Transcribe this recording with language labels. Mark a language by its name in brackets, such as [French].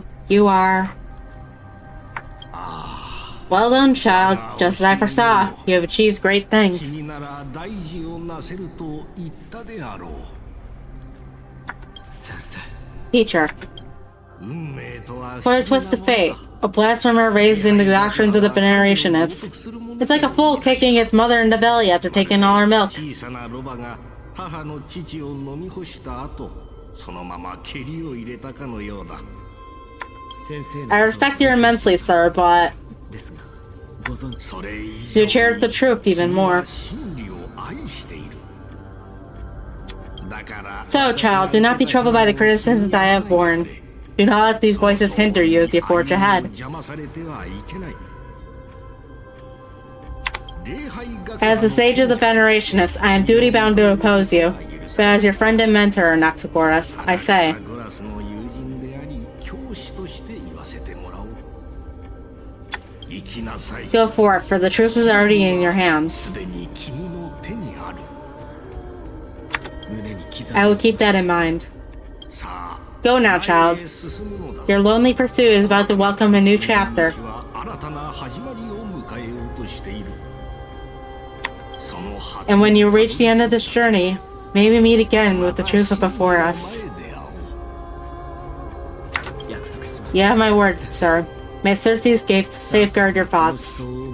[English] You are. Well done, child. Just as I foresaw, you have achieved great things. [Japanese] 君なら大事をなせると言ったであろう。 [English] Teacher. [Japanese] 運命とは [English] What a twist of fate. A blasphemer raised in the doctrines of the Venerationists. It's like a fool kicking its mother in the belly after taking all her milk. [Japanese] 小さなロバが母の乳を飲み干した後、そのまま蹴りを入れたかのようだ。 [English] I respect you immensely, sir, but [Japanese] それ以上 [English] you cherish the truth even more. [Japanese] 真理を愛している。だから [English] So, child, do not be troubled by the criticisms I have borne. Do not let these voices hinder you as you forge ahead. [Japanese] 邪魔されてはいけない。 [English] As the sage of the Venerationists, I am duty-bound to oppose you. But as your friend and mentor, Noxagoras, I say, [Japanese] ゴラスの友人であり教師として言わせてもらおう。生きなさい。 [English] go for it, for the truth is already in your hands. [Japanese] すでに君の手にある。 [English] I will keep that in mind. [Japanese] さあ、 [English] Go now, child. [Japanese] 進むのだ。 [English] Your lonely pursuit is about to welcome a new chapter. [Japanese] 私は新たな始まりを迎えようとしている。その果て [English] And when you reach the end of this journey, may we meet again with the truth before us. [Japanese] 前で会おう。 [English] You have my word, sir. May Circe's gifts safeguard your thoughts.